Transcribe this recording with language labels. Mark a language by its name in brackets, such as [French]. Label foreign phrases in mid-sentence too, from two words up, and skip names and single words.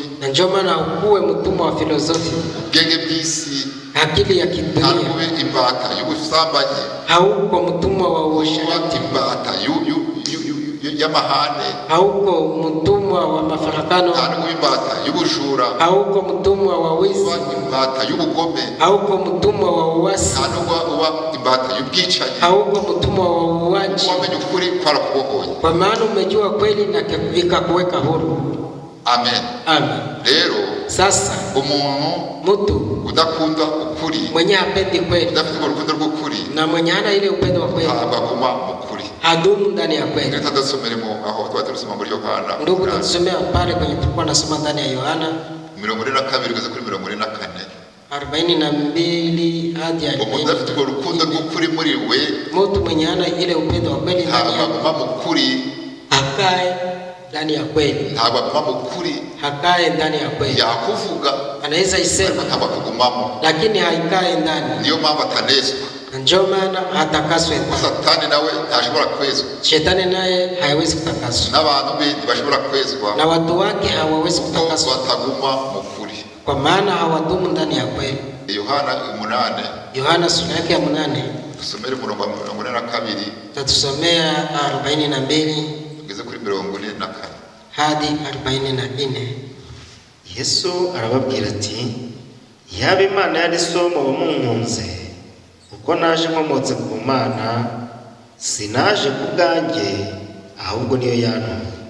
[Swahili] Na ndio maana ukuwe mtumwa wa filosofi, [Kinyarwanda] ubwenge bw'isi, [Swahili] akili ya [Kinyarwanda] ntabwo [Swahili] kidunia. [Kinyarwanda] ube imbata y'ubusambanyi, [Swahili] Hauko mtumwa wa [Kinyarwanda] uba [Swahili] uasherati, [Kinyarwanda] imbata y'amahane, [Swahili] hauko mtumwa wa mafarakano, [Kinyarwanda] nta n'uba imbata y'ubujura, [Swahili] hauko mtumwa wa wizi, [Kinyarwanda] uba imbata y'ubugome, [Swahili] hauko mtumwa wa uasi, [Kinyarwanda] nta n'uba uba imbata y'ubwicanyi. [Swahili] hauko mtumwa wa uuaji, [Kinyarwanda] Wamenye ukuri kwarakubohoye. [Swahili] kwa maana umejua kweli na ikakuweka huru. Amen. Amen. [Kinyarwanda] Rero [Swahili] Sasa mtu [Kinyarwanda] udakunda ukuri, [Swahili] mwenye hapendi kweli, [Kinyarwanda] udafite urukundo rw'ukuri, [Swahili] na mwenye hana ile upendo wa kweli, [Kinyarwanda] ntabwo aguma mu kuri. [Swahili] hadumu ndani ya kweli. [Kinyarwanda] Reka tudasomeremo aho twari turasoma muri Yohana. [Swahili] Ndugu, tutasomea pale kwenye tulikuwa nasoma ndani ya Yohana [Kinyarwanda] 42 kugeza kuri 44. [Swahili] 42 hadi 40. [Kinyarwanda] Umuntu afite urwo rukundo rw'ukuri muri we, [Swahili] Mtu mwenye hana ile upendo wa kweli ndani [Kinyarwanda] ntabwo aguma mu kuri, [Swahili] hakae ndani ya kweli, [Kinyarwanda] ntabwo aguma mu kuri. [Swahili] hakae ndani ya kweli. [Kinyarwanda] Yakuvuga [Swahili] Anaweza isema [Kinyarwanda] ntabwo akugumamo, [Swahili] lakini haikae ndani, [Kinyarwanda] niyo mpamvu atanezwa. [Swahili] na ndio maana hatakaswe. [Kinyarwanda] Satani nawe ntashobora kwezwa, [Swahili] Shetani naye haiwezi kutakaswa, [Kinyarwanda] n'abantu be ntibashobora kwezwa, [Swahili] na watu wake hawawezi [Kinyarwanda] kuko [Swahili] kutakaswa, [Kinyarwanda] bataguma mu kuri. [Swahili] kwa maana hawadumu ndani ya kweli. Yohana 8, Yohana sura yake ya 8, [Kinyarwanda] dusomere umurongo wa 42 [Swahili] tatusomea 42 [Kinyarwanda] tugeze kuri 44. [Swahili] hadi 44. [Kinyarwanda] Yesu arababwira ati, yaba Imana yari so muba munkunze, kuko naje nkomotse ku Mana, sinaje ku bwanjye, ahubwo niyo yantumye.